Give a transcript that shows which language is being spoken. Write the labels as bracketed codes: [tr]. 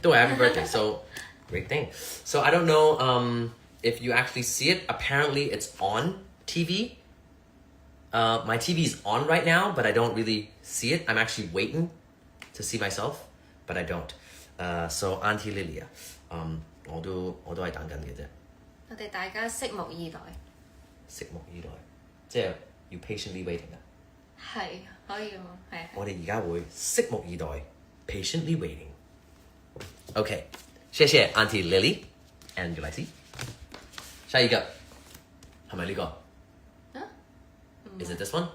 [en] 都係 Happy Birthday so great thing so I don't know if you actually see it apparently it's on TV my TV is on right now but I don't really see it I'm actually waiting to see myself but I don't so Auntie Lilia [yue] 我都係等緊嘅啫我哋大家拭目以待。拭目以待即係要 [en] patiently waiting [yue] 啊係可以喎，係。我哋而家會拭目以待 [en] patiently waiting [yue] OK 謝謝 Auntie Lily and Galaxy 下一個係咪呢個 [en] Is it this one?